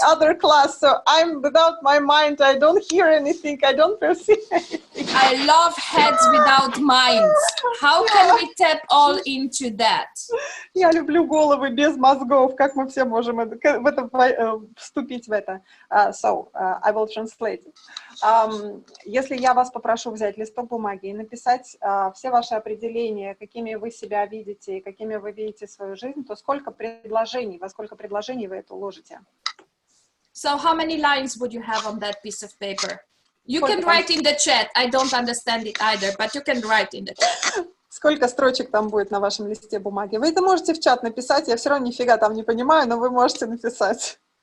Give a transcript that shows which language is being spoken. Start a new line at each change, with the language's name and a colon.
English: Other class, so I'm without my mind. I don't hear anything. I don't perceive anything. I love heads without minds. How can we tap all into that?
Russian: Я люблю головы без мозгов. Как мы все можем вступить в это?
English: So, I will translate it.
Russian: Если я вас попрошу взять листок бумаги и написать все ваши определения, какими вы себя видите и какими вы видите свою жизнь, то во сколько предложений вы это уложите?
English: So how many lines would you have on that piece of paper? You can write in the chat. I don't understand it either, but you can write in the chat.
Russian: Сколько строчек там будет на вашем листе бумаги? Вы это можете в чат написать, я все равно нифига там не понимаю, но вы можете написать.